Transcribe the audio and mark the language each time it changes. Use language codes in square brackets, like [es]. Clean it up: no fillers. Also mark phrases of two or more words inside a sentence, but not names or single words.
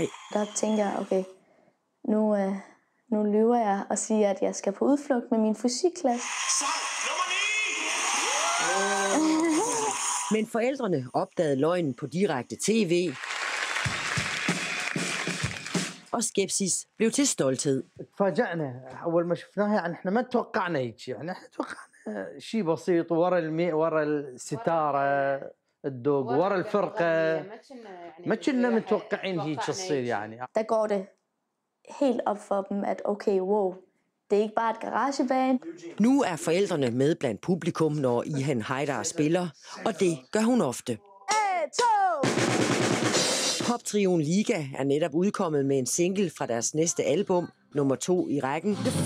[da] Der tænker jeg, okay, nu lyver jeg og siger, at jeg skal på udflugt med min fysikklasse. Men forældrene opdagede løgnen på direkte tv, og skepsis blev til stolthed. [ar] شيء بسيط ورا الماء ورا الستاره الدوق ورا الفرقه ما كنا متوقعين هيك تصير يعني. [da] Der går det helt op for dem, at okay, wow, det er ikke bare et garageband. Nu er forældrene med blandt publikum, når Ihan Haidar spiller, og det gør hun ofte. Poptrioen Liga er netop udkommet med en single fra deres næste album, nummer 2 i rækken.